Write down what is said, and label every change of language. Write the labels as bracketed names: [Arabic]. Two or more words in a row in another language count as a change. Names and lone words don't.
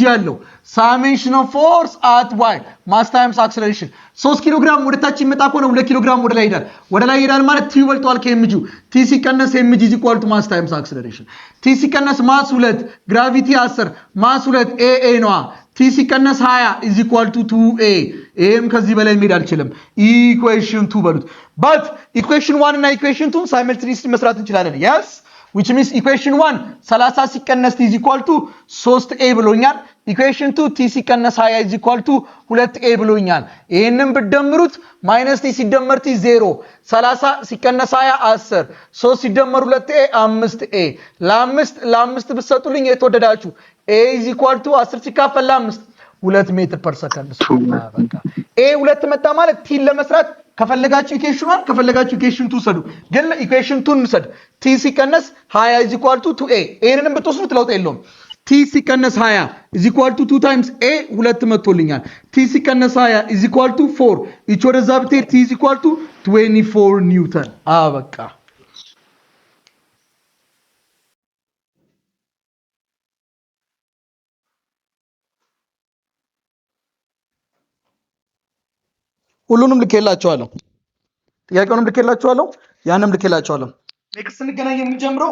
[Amharic] አለው። [English] summation of force at y mass times acceleration። [Amharic] 3 ኪሎ ግራም ወደ ታች ይመጣ ከሆነ 2 ኪሎ ግራም ወደ ላይ ይሄዳል። ወደ ላይ ይሄዳል ማለት ቲ ይበልጧል ከኤምጂ። ቲ ሲቀነስ ኤምጂ = [English] mass times acceleration። [Amharic] ቲ ሲቀነስ ማስ 2 ግራቪቲ 10 ማስ 2 ኤ ነው። ቲ ሲቀነስ 20 = 2a። ይሄም ከዚህ በላይ መሄድ አልችልም። ኢኩዌሽን 2 በሉት። [English] but equation [Amharic] 1 እና ኢኩዌሽን 2 ሳይመልቴኒየስሊ መስራት እንችላለን። yes [English] which means equation 1 30 ሲቀነስ t is equal to 3a ብሎኛል equation 2 t ሲቀነስ 20 is equal to 2a [Amharic] ብሎኛል ይሄንን ብትደምሩት [English] minus t ሲደመር [Amharic] t 0 30 ሲቀነስ 20 10 3 ሲደመር 2a 5a ለ5 ብትሰጡልኝ የተወደዳችሁ [English] a is equal to [Amharic] 10 ሲካፈል ለ5 2 [English] meter per second [Amharic] በቃ a 2 መጣ ማለት t ለመስራት ከፈለጋችሁ ኢኩዌሽን 1 ከፈለጋችሁ ኢኩዌሽን 2 ሰዱ ግን ኢኩዌሽን 2 እንሰድ t ሲቀነስ 20 [English] is equal to 2a [Amharic] ይሄንንም ብትወስዱት ለውጥ የለውም t ሲቀነስ 20 [English] is equal to 2 times a [Amharic] 2 መጥቶልኛል t ሲቀነስ 20 [English] is equal to 4 each [Amharic] ወደዛ ብትሄድ [English] t is equal to 24 [Amharic] ኒውተን በቃ ሁሉንም ልኬላችኋለሁ ጥያቄውንም ልኬላችኋለሁ ያንንም ልኬላችኋለሁ ኔክስት እንገናኝ የምንጀምረው